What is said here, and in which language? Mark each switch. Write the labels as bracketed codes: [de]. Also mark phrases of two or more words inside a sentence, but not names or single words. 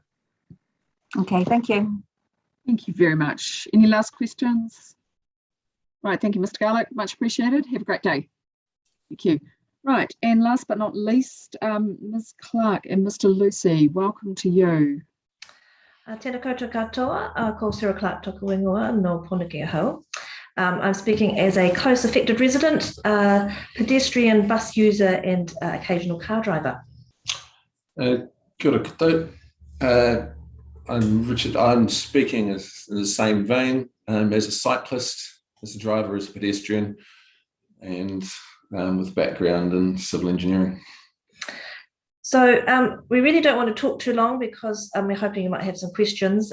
[en] Okay, thank you. Thank you very much. Any last questions? Right, thank you, Mr. Garlick. Much appreciated. Have a great day. Thank you. Right, and last but not least, Ms. Clark and Mr. Lucy, welcome to you. [mi] Tēnā koutou katoa, ko Sarah Clark toku ingoa no Pōneke hau. [en] I'm speaking as a close affected resident, pedestrian, bus user and occasional car driver. [mi] Kia ora koutou. [en] I'm Richard. I'm speaking in the same vein as a cyclist, as a driver, as a pedestrian, and with background in civil engineering. So we really don't want to talk too long because we're hoping you might have some questions.